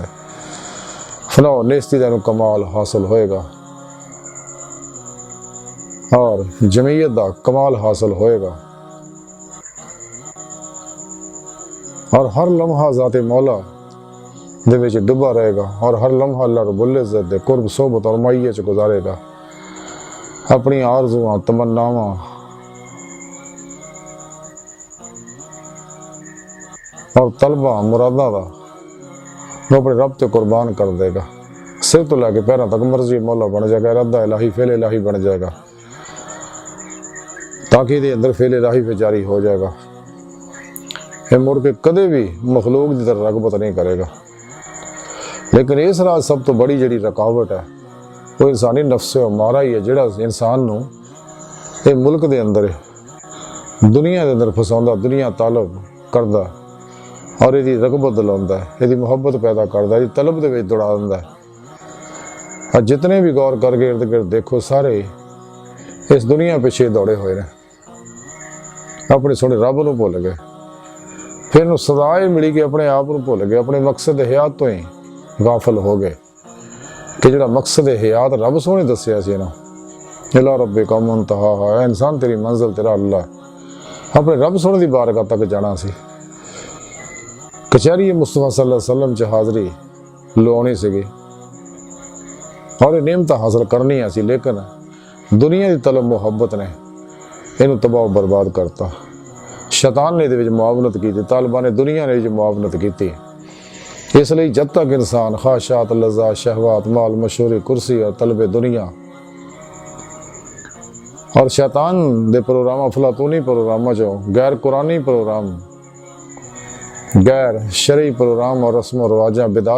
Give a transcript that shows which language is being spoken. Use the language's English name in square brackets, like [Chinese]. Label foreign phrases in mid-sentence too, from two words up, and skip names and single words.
[Punjabi] فنا نیستی دا کمال حاصل ہوئے گا اور جمعیت دا کمال حاصل ہوئے گا اور ہر لمحہ ذاتِ مولا دے وچ ڈبا رہے گا اور ہر لمحہ اللہ رب العزت دے قرب صحبت اور معیت چ گزارے گا. اپنی آرزواں تمناواں اور طلب مراداں دا وہ اپنے رب تے قربان کر دے گا. سر تو لے کے پیروں تک مرضی مولا بن جائے گا، ارادہ الٰہی فعل الٰہی بن جائے گا، تاکہ یہ اندر فعل الٰہی پے جاری ہو جائے گا. یہ مڑ کے کدے بھی مخلوق کی طرح رغبت نہیں کرے گا. لیکن اس رات سب تو بڑی جی رکاوٹ ہے وہ انسانی نفس امارہ ہی ہے، جیہڑا انسان نوں یہ ملک کے اندر دنیا کے اندر پھساؤندا، دنیا طالب کردا اور ایہدی رغبت دلاؤندا ہے، ایہدی محبت پیدا کردا، ایہدی طلب دے وچ دوڑا دیندا ہے. اور جتنے بھی غور کر کے ارد گرد دیکھو سارے اس دنیا پچھے دوڑے ہوئے نے، اپنے سوہنے رب نوں بھل گئے، فیر نوں صدا ملی کہ اپنے آپ نوں بھل گئے، اپنے مقصد حیات تو ہی غافل ہو گئے کہ جیہڑا مقصد حیات رب سوہنے دسیا سی نا, [Arabic] إلى ربك المنتهى, [Punjabi] انسان تیری منزل تیرا اللہ، اپنے رب سوہنے دی بارگاہ تک جانا سی. کچہری مصطفیٰ [Arabic] صلى الله عليه وسلم [Punjabi] چ حاضری لوانی سیگی اور یہ نعمت حاصل کرنی سی، لیکن دنیا کی طلب محبت نے اینوں تباہ برباد کر تا. [Urdu] شیطان نے یہ معاونت کی، طالبان نے دنیا نے یہ معاونت کی. [Punjabi] اس لئے جب تک انسان خواہشات لذات شہوات مال مشہوری کرسی اور طلب دنیا اور شیطان دے پروگرام افلاطونی پروگرام چو غیر قرآنی پروگرام غیر شرعی پروگرام اور رسم و رواجا بدعات